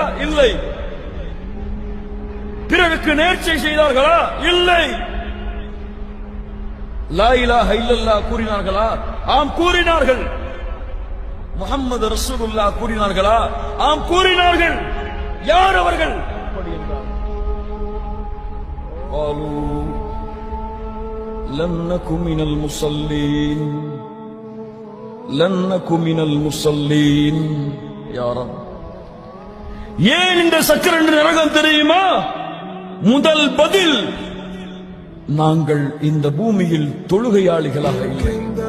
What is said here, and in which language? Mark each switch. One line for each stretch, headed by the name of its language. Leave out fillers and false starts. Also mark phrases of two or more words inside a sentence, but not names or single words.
Tamil: இல்லை. பிறருக்கு நேர்ச்சை செய்தார்களா? இல்லை.
Arabic: لا إله إلا الله
Tamil: கூறினார்களா? ஆம் கூறினார்கள்.
Arabic: محمد رسول الله
Tamil: கூறினார்களா? ஆம் கூறினார்கள். யார் அவர்கள்? அப்படி என்றார்,
Arabic: قالوا لم نك من المصلين لن نك من المصلين. يا رب,
Tamil: ஏன் இந்த சக்கர நரகம் தெரியுமா? முதல் பதில், நாங்கள் இந்த பூமியில் தொழுகையாளிகளாக இல்லை.